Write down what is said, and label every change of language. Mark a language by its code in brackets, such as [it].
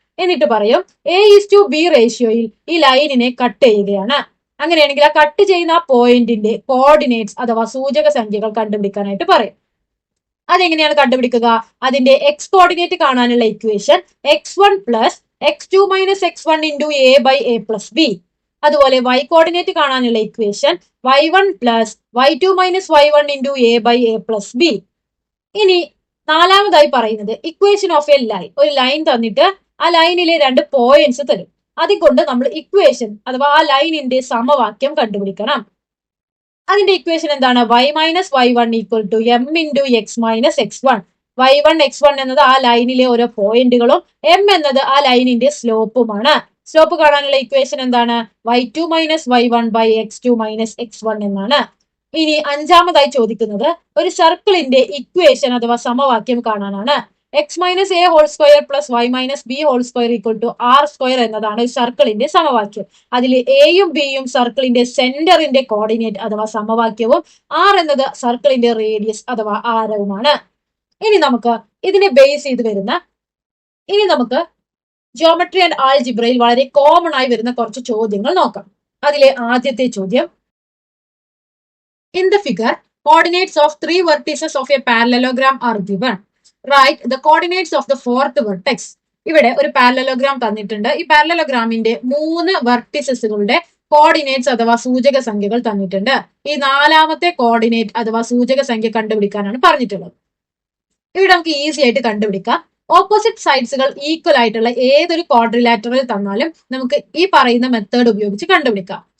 [ml] എന്നിട്ട് പറയും A:B റേഷ്യോയിൽ ഈ ലൈനിനെ കട്ട് ചെയ്യുകയാണ്. അങ്ങനെയാണെങ്കിൽ ആ കട്ട് ചെയ്യുന്ന ആ പോയിന്റിന്റെ കോർഡിനേറ്റ്സ് അഥവാ സൂചക സംഖ്യകൾ കണ്ടുപിടിക്കാനായിട്ട് പറയും. അതെങ്ങനെയാണ് കണ്ടുപിടിക്കുക? അതിന്റെ എക്സ് കോർഡിനേറ്റ് കാണാനുള്ള equation x1 + x2 - x1 × a/a + b. അതുപോലെ y കോർഡിനേറ്റ് കാണാനുള്ള equation y1 + y2 - y1 × a/a + b. ഇനി നാലാമതായി പറയുന്നത്, ഇക്വേഷൻ ഓഫ് എ ലൈൻ. ഒരു ലൈൻ തന്നിട്ട് ആ ലൈനിലെ 2 പോയിന്റ്സ് തരും. അതുകൊണ്ട് നമ്മൾ ഇക്വേഷൻ അഥവാ ആ ലൈനിന്റെ സമവാക്യം കണ്ടുപിടിക്കണം. അതിന്റെ ഇക്വേഷൻ എന്താണ്? y - y1 = m × x - x1. y1 x1 എന്നത് ആ ലൈനിലെ ഓരോ പോയിന്റുകളും, m എന്നത് ആ ലൈനിന്റെ സ്ലോപ്പുമാണ്. സ്ലോപ്പ് കാണാനുള്ള ഇക്വേഷൻ എന്താണ്? y2 - y1/x2 - x1 എന്നാണ്. ഇനി അഞ്ചാമതായി ചോദിക്കുന്നത്, ഒരു സർക്കിളിന്റെ ഇക്വേഷൻ അഥവാ സമവാക്യം കാണാനാണ്. x - a² + y - b² = r² എന്നതാണ് സർക്കിളിന്റെ സമവാക്യം. അതിൽ എയും ബിയും സർക്കിളിന്റെ സെന്ററിന്റെ കോർഡിനേറ്റ് അഥവാ സമവാക്യവും r എന്നത് സർക്കിളിന്റെ റേഡിയസ് അഥവാ ആരവുമാണ്. ഇനി നമുക്ക് ഇതിനെ ബേസ് ചെയ്ത് വരുന്ന, ഇനി നമുക്ക് ജിയോമെട്രി ആൻഡ് ആൾജിബ്രയിൽ വളരെ കോമൺ ആയി വരുന്ന കുറച്ച് ചോദ്യങ്ങൾ നോക്കാം. അതിലെ ആദ്യത്തെ ചോദ്യം, [en] In the figure coordinates of 3 vertices of a parallelogram are given. Write the coordinates of the 4th vertex. [ml] ഇവിടെ ഒരു പാരലലോഗ്രാം തന്നിട്ടുണ്ട്. ഈ പാരലലോഗ്രാമിന്റെ 3 വെർട്ടിസസുകളുടെ കോർഡിനേറ്റ്സ് അഥവാ സൂചക സംഖ്യകൾ തന്നിട്ടുണ്ട്. ഈ 4ാമത്തെ കോർഡിനേറ്റ് അഥവാ സൂചക സംഖ്യ കണ്ടുപിടിക്കാനാണ് പറഞ്ഞിട്ടുള്ളത്. ഇവിടെ നമുക്ക് ഈസി ആയിട്ട് കണ്ടുപിടിക്കാം. ഓപ്പോസിറ്റ് സൈഡ്സുകൾ ഈക്വൽ ആയിട്ടുള്ള ഏതൊരു ക്വാഡ്രിലാറ്ററൽ തന്നാലും നമുക്ക് ഈ പറയുന്ന മെത്തേഡ് ഉപയോഗിച്ച് കണ്ടുപിടിക്കാം.